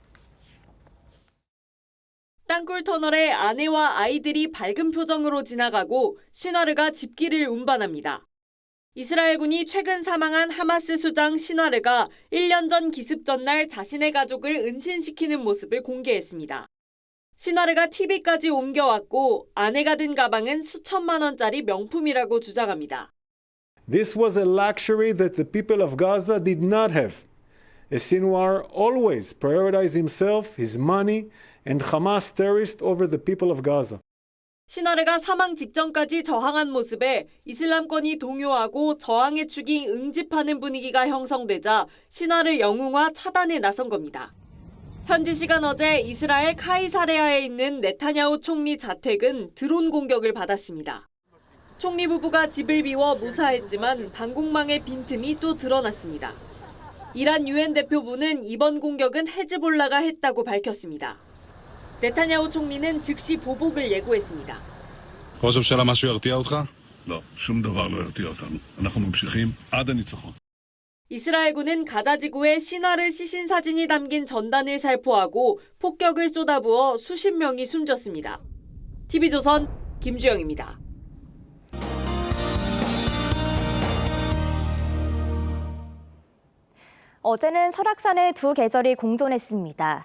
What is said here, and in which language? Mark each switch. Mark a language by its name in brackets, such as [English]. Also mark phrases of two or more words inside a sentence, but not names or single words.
[Korean] 땅굴 터널에 아내와 아이들이 밝은 표정으로 지나가고 시나르가 집길을 운반합니다. 이스라엘군이 최근 사망한 하마스 수장 시나르가 1년 전 기습 전날 자신의 가족을 은신시키는 모습을 공개했습니다. 시나르가 TV까지 옮겨왔고 아내가 든 가방은 수천만 원짜리 명품이라고 주장합니다. [English] This was a luxury that the people of Gaza did not have. Sinwar always prioritized himself, his money, and Hamas terrorists over the people of Gaza. [Korean] 시나르가 사망 직전까지 저항한 모습에 이슬람권이 동요하고 저항의 축이 응집하는 분위기가 형성되자 시나르 영웅화 차단에 나선 겁니다. 현지 시간 어제 이스라엘 카이사레아에 있는 네타냐후 총리 자택은 드론 공격을 받았습니다. 총리 부부가 집을 비워 무사했지만 방공망의 빈틈이 또 드러났습니다. 이란 유엔 대표부는 이번 공격은 헤즈볼라가 했다고 밝혔습니다. 네타냐후 총리는 즉시 보복을 예고했습니다. [Hebrew] ראש הממשלה משהו ירתיע אותך? לא, שום דבר לא ירתיע אותנו. אנחנו ממשיכים עד הניצחון. [Korean] 이스라엘군은 가자 지구에 시나르 시신 사진이 담긴 전단을 살포하고 폭격을 쏟아부어 수십 명이 숨졌습니다. TV조선 김주영입니다. 어제는 설악산에 두 계절이 공존했습니다.